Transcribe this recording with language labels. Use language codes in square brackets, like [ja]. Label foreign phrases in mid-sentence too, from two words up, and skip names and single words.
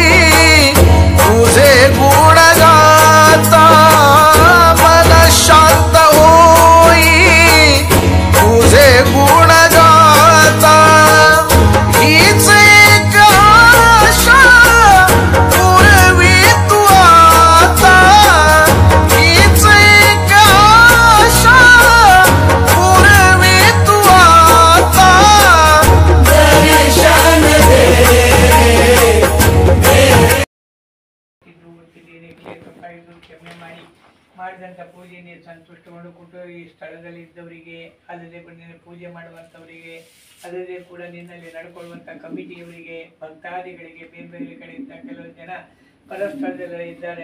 [mr] तुझे गुण गाता, मन शांत होई तुझे गुण गाता, हीच एक आशा पूर्वी तू आता, हीच एक आशा पूर्वी तू आता, दर्शन दे [kn] ಕ್ಷಮೆ ಮಾಡಿ ಮಾಡಿದಂಥ ಪೂಜೆಗೆ ಸಂತುಷ್ಟಗೊಂಡುಕೊಂಡು ಈ ಸ್ಥಳದಲ್ಲಿ ಇದ್ದವರಿಗೆ, ಅಲ್ಲದೆ ನಿನ್ನ ಪೂಜೆ ಮಾಡುವಂಥವರಿಗೆ, ಅಲ್ಲದೆ ಕೂಡ ನಿನ್ನಲ್ಲಿ ನಡ್ಕೊಳ್ಳುವಂಥ ಕಮಿಟಿಯವರಿಗೆ, ಭಕ್ತಾದಿಗಳಿಗೆ, ಬೇರೆ ಬೇರೆ ಕಡೆಯಿಂದ ಕೆಲವು ಜನ ಪರಸ್ಥಳದಲ್ಲ ಇದ್ದಾರೆ.